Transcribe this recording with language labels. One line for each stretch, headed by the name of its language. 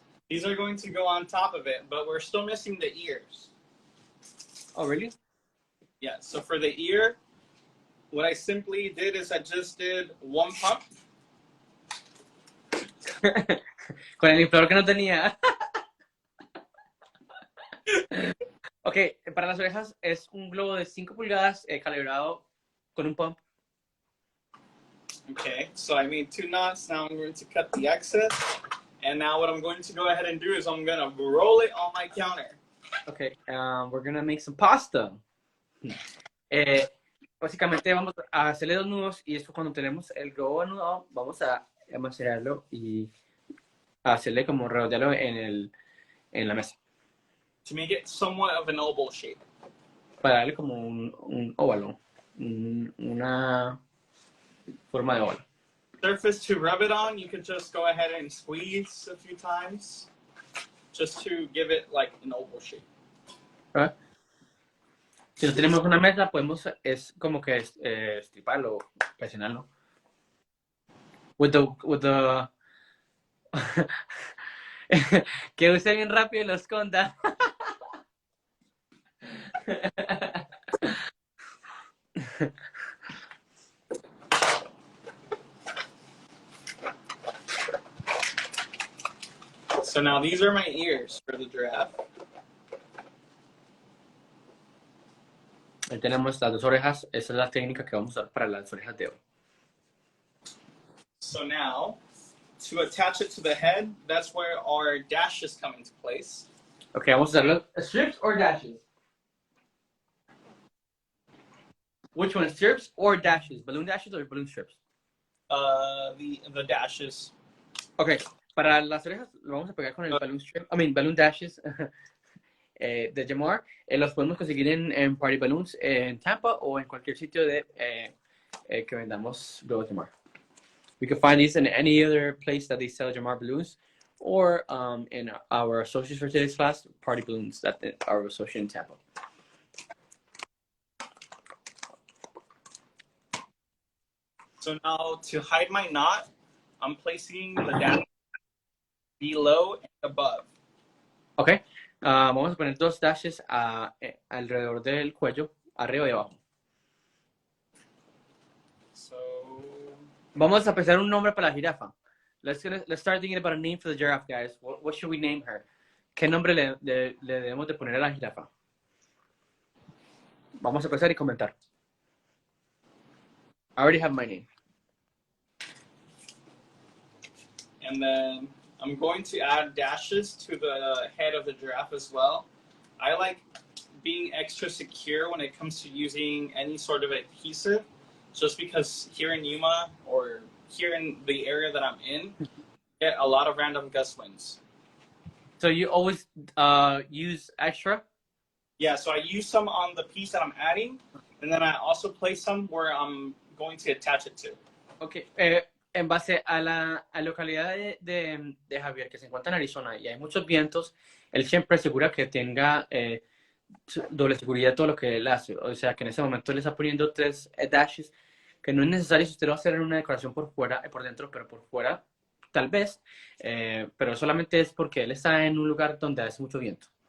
English: These are going to go on top of it, but we're still missing the ears. Oh, really? Yeah, so for the ear, what I simply did is I just did one pump.
Spanish: Con el inflador que no tenía. Ok, para las orejas es un globo de 5 pulgadas calibrado con un pump.
English: Okay, so I made 2 knots. Now I'm going to cut the excess. And now what I'm going to go ahead and do is I'm going to roll it on my counter. Okay, we're going to make some pasta.
Spanish: Básicamente vamos a hacerle 2 nudos y después cuando tenemos el globo anudado vamos a amacerarlo y hacerle como rodearlo en la mesa.
English: To make it somewhat of an oval shape.
Spanish: Para darle como un óvalo, una forma de óvalo.
English: Surface to rub it on, you can just go ahead and squeeze a few times just to give it like an oval shape.
Spanish: ¿Verdad? Si no tenemos una mesa, podemos es como que estriparlo, presionarlo.
English: With the
Spanish: que use bien rápido y lo esconda.
English: So now these are my ears for the giraffe.
Spanish: Ahí tenemos las 2 orejas. Esa es la técnica que vamos a usar para las orejas de hoy.
English: So now, to attach it to the head, that's where our dashes come into place.
Spanish: Ok, vamos a hacerlo.
English: Strips or dashes? Which one? Strips or dashes? Balloon dashes or balloon strips? The dashes.
Spanish: Ok, para las orejas lo vamos a pegar con el balloon strip. Balloon dashes de Jamar. Los podemos conseguir en Party Balloons en Tampa o en cualquier sitio que vendamos globos Jamar.
English: We can find these in any other place that they sell Jamar balloons, or in our Associates for Today's class, Party Balloons, that are associated in Tampa. So now, to hide my knot, I'm placing the dash below and above.
Spanish: Okay, vamos a poner 2 dashes alrededor del cuello, arriba y abajo.
English: So,
Spanish: vamos a pensar un nombre para la jirafa.
English: Let's start thinking about a name for the giraffe, guys. What should we name her?
Spanish: ¿Qué nombre le debemos de poner a la jirafa? Vamos a empezar y comentar.
English: I already have my name. And then I'm going to add dashes to the head of the giraffe as well. I like being extra secure when it comes to using any sort of adhesive, just because here in Yuma, or here in the area that I'm in, get a lot of random gust winds. So you always use extra? Yeah, so I use some on the piece that I'm adding, and then I also place some where I'm going to attach it to.
Spanish: Okay, en base a la localidad de Javier, que se encuentra en Arizona, y hay muchos vientos, él siempre asegura que tenga doble seguridad todo lo que él hace. O sea, que en ese momento él está poniendo 3 dashes, que no es necesario si usted lo va a hacer en una decoración por fuera, por dentro, pero por fuera, tal vez, pero solamente es porque él está en un lugar donde hace mucho viento.